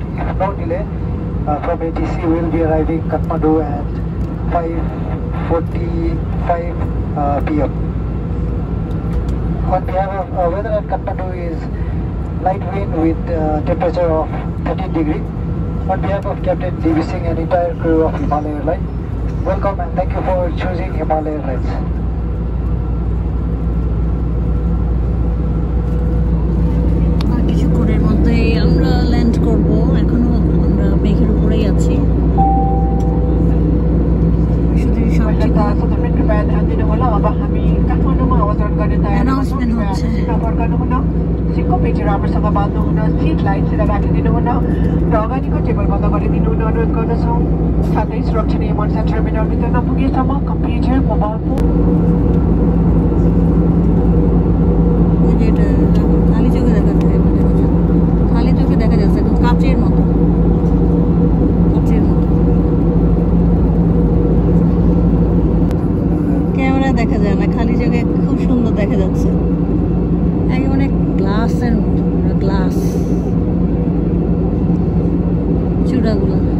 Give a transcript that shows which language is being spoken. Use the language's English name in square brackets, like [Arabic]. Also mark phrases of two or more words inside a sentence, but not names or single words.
[English] If no delay, from ATC we will be arriving Kathmandu at 5:45 p.m. On behalf of weather at Kathmandu is light wind with temperature of 13 degrees. On behalf of Captain D.V. Singh and entire crew of Himalaya Airlines, welcome and thank you for choosing Himalaya Airlines. [Bangla] কিছুক্ষণের মধ্যেই আমরা ল্যান্ড করব। এখনো আমরা মেঘের উপরেই আছি। অ্যানাউন্সমেন্ট হচ্ছে। [Nepali] सिटको पेटी राम्रोसँग बाँध्नुहुन, सिट लाइटसित राखिदिनुहुन र अगाडिको टेबल बन्द गरिदिनुहुन अनुरोध गर्दछौँ। साथै सुरक्षणीय मनसा टर्मिनलभित्र नपुगेसम्म कम्प्युटर, मोबाइल फोन [Bangla] খালি চোখে দেখা যায়, খালি চোখে দেখা যাচ্ছে কাচের মতো, কাচের মতো ক্যামেরা দেখা যায় না, খালি চোখে খুব সুন্দর দেখা যাচ্ছে, একেবারে গ্লাসের মতো, গ্লাস চূড়াগুলো।